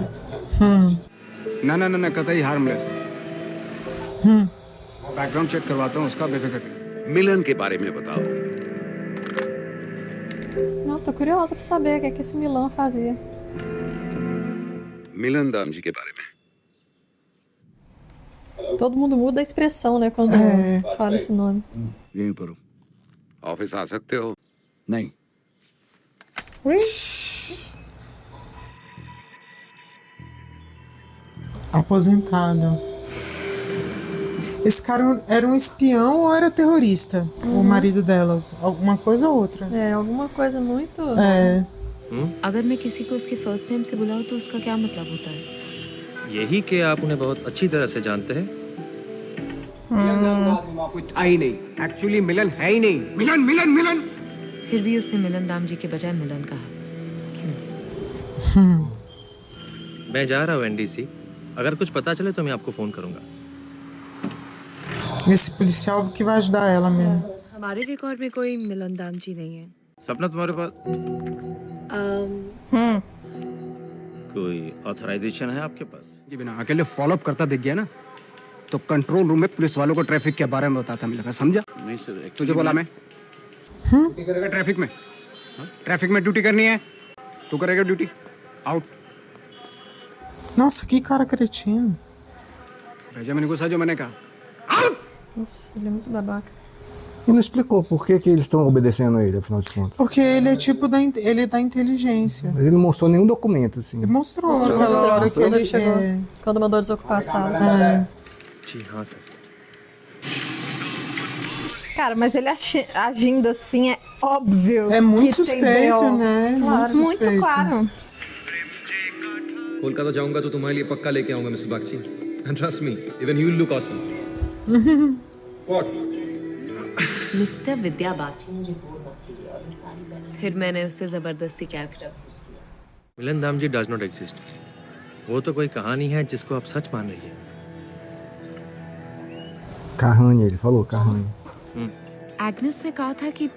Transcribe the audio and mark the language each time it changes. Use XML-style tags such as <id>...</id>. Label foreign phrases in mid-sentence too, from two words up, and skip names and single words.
<hi>ना ना ना ना कतई हार्मलेस।</hi> <en>background check</en> <hi>करवाता हूँ उसका, बेफिक्र। मिलन के बारे में बताओ।</hi> <pt>Nossa, tô curiosa pra saber o que é que esse Milan fazia.</pt> <hi>मिलन दाम जी के बारे में।</hi> <pt>Todo mundo muda a expressão, né, quando fala esse nome.</pt> <hi>यहीं पर हूँ ऑफिस आ सकते हो नहीं</hi> <pt>Aposentado. Esse cara era um espião ou era terrorista? O marido dela? Alguma coisa ou outra? É, alguma coisa muito... É.</pt> <hi>अगर मैं किसी को उसके</hi> <en>first name</en> <hi>से बुलाऊं तो उसका क्या मतलब होता है? यही कि आप उन्हें बहुत अच्छी तरह से जानते हैं। कुछ था ही नहीं, एक्चुअली मिलन है ही नहीं। मिलन मिलन मिलन फिर भी उसने मिलन दाम जी के बजाय मिलन कहा। मैं जा रहा हूँ एनडीसी। अगर कुछ पता चले तो मैं आपको फोन करूंगा।</hi> <pt>Esse policial que vai ajudar ela mesmo.</pt> <hi>हमारे रिकॉर्ड में कोई मिलन दाम जी नहीं है। सपना तुम्हारे पास कोई ऑथराइजेशन है आपके पास? जी बिना अकेले</hi> <en>follow up</en> <hi>करता दिख गया ना तो</hi> <en>control room</en> <hi>में पुलिस वालों को ट्रैफिक के बारे में बताता मिलेगा, समझा? नहीं सर, तुझे बोला मैं ड्यूटी करेगा ट्रैफिक में। ट्रैफिक में ड्यूटी करनी है, तू करेगा ड्यूटी। आउट।</hi> <pt>Nossa, que cara cretino.</pt> <hi>भेजा मैंने गुस्सा जो मैंने कहा।</hi> <pt>Nossa, ele é muito babaca. E não explicou por que eles estão obedecendo a ele, afinal de contas. Porque ele é tipo ele é da inteligência. Mas ele não mostrou nenhum documento, assim. Ele mostrou aquela hora que ele chegou. Quando mandou desocupar a sala.</pt> <hi>जी हाँ सर।</hi> <pt>Cara, mas ele agindo assim é óbvio. É muito que suspeito, tem né? Claro, muito claro.</pt> <hi>कोलकाता जाऊंगा तो तुम्हारे लिए पक्का लेके आऊंगा मिसेस बागची।</hi> <en>And trust me, even you will look awesome. What?</en> <hi>मिस्टर विद्या बागची मुझे बोल मत कीजिए और ये साड़ी पहन। फिर मैंने उससे जबरदस्ती कैरेक्टर पूछ लिया। मिलन दाम जी</hi> <en>does not exist.</en> <hi>वो तो कोई कहानी है जिसको आप सच मान रही है।</hi> <pt>Carrani, ele falou, Carrani.</pt> <hi>एग्नेस से कहा था कि</hi>